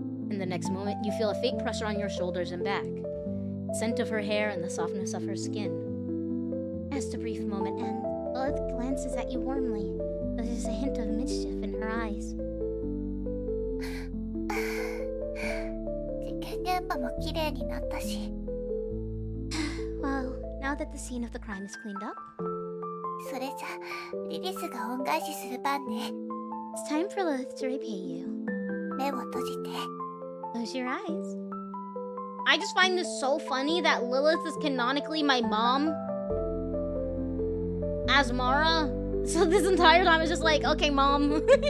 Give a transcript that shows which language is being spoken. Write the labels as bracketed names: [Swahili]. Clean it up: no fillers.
[English] In the next moment, you feel a faint pressure on your shoulders and back. Scent of her hair and the softness of her skin. As the brief moment ends, Lilith glances at you warmly. There's a hint of mischief in her eyes. [Japanese] 事件現場も綺麗になったし。 [English] Well, now that the scene of the crime is cleaned up, [Japanese] それじゃリリスが恩返しする番ね。 [English] it's time for Lilith to repay you. [Japanese] 目を閉じて。 [English] Close your eyes. I just find this so funny that Lilith is canonically my mom as Mara. So this entire time it's just like, okay, mom.